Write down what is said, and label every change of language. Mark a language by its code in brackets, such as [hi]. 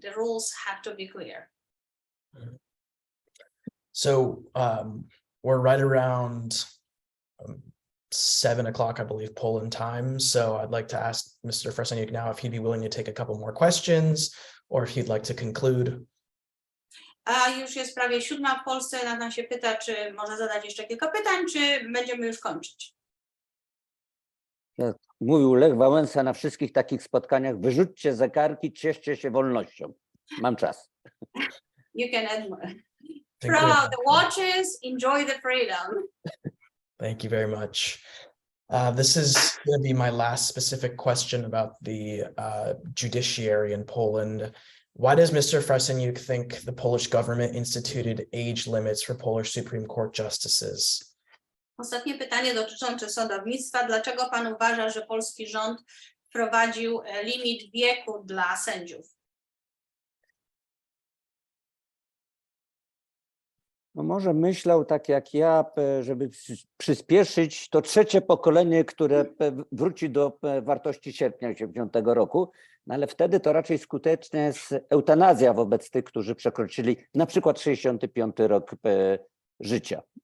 [en] The rules have to be clear. So we're right around 7 o'clock, I believe, Poland time. So I'd like to ask Mr. Frasyniuk now if he'd be willing to take a couple more questions or if he'd like to conclude. [pl] A już jest prawie 7 w Polsce. Nathan się pyta, czy może zadać jeszcze kilka pytań, czy będziemy już kończyć. Jak mówił Lech Wałęsa na wszystkich takich spotkaniach: wyrzućcie zegarki, cieszcie się wolnością. Mam czas. [en] You can add more. Throw out the watches, enjoy the freedom. Thank you very much. This is going to be my last specific question about the judiciary in Poland. Why does Mr. Frasyniuk think the Polish government instituted age limits for Polish Supreme Court justices? [pl] Ostatnie pytanie dotyczące sądownictwa. Dlaczego pan uważa, że polski rząd wprowadził limit wieku dla sędziów? No może myślał tak jak ja, żeby przyspieszyć to trzecie pokolenie, które wróci do wartości sierpnia 1980 roku, no ale wtedy to raczej skuteczna jest eutanazja wobec tych, którzy przekroczyli na przykład 65 rok życia.